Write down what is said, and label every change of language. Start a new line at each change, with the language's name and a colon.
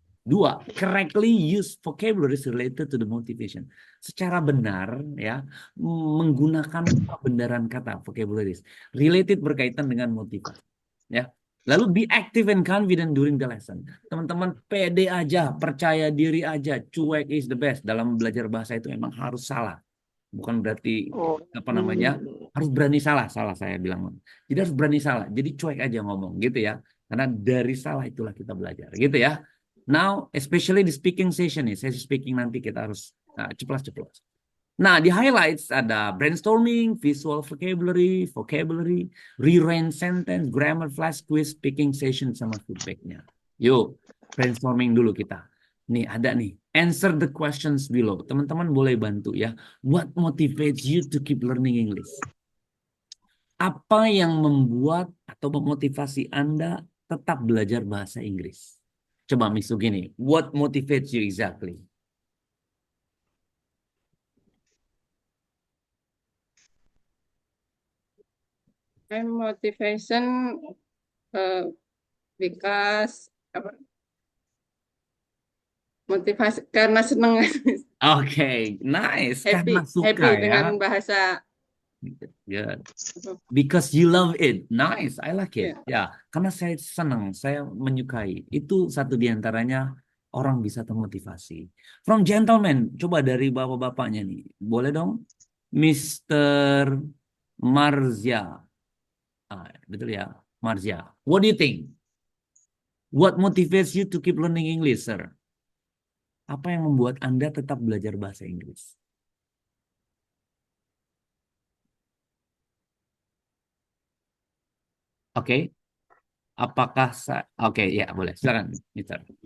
Indonesian: Dua,
English: correctly use vocabularies related to the motivation.
Indonesian: Secara benar ya, menggunakan perbendaharaan kata
English: vocabularies related
Indonesian: berkaitan dengan motivasi. Ya. Lalu
English: be active and confident during the lesson.
Indonesian: Teman-teman pede aja, percaya diri aja, cuek
English: is the best.
Indonesian: Dalam belajar bahasa itu memang harus salah. Bukan berarti apa namanya harus berani salah saya bilang. Jadi harus berani salah. Jadi cuek aja ngomong gitu ya. Karena dari salah itulah kita belajar gitu ya.
English: Now, especially
Indonesian: di speaking session nih, sesi speaking nanti kita harus ceplas-ceplos. Nah, di highlights ada brainstorming, visual vocabulary, rearrange sentence, grammar flash quiz, speaking session sama feedbacknya. Yuk, brainstorming dulu kita. Nih, ada nih.
English: Answer the questions below.
Indonesian: Teman-teman boleh bantu ya.
English: What motivates you to keep learning English?
Indonesian: Apa yang membuat atau memotivasi Anda tetap belajar bahasa Inggris? Coba Misu gini,
English: what motivates you exactly? My motivation because
Indonesian: motivasi karena senang.
English: Oke, nice. Happy
Indonesian: Karena suka
English: happy ya.
Indonesian: dengan bahasa.
English: Good. Because you love it. Nice, I like it.
Indonesian: Ya, karena saya senang, saya menyukai. Itu satu di antaranya orang bisa termotivasi.
English: From gentleman,
Indonesian: coba dari bapak-bapaknya nih. Boleh dong?
English: Mr. Marzia.
Indonesian: Betul ya,
English: Marzia. What do you think? What motivates you to keep learning English, sir?
Indonesian: Apa yang membuat Anda tetap belajar bahasa Inggris? Oke. Apakah Oke, ya boleh. Silakan, Mister.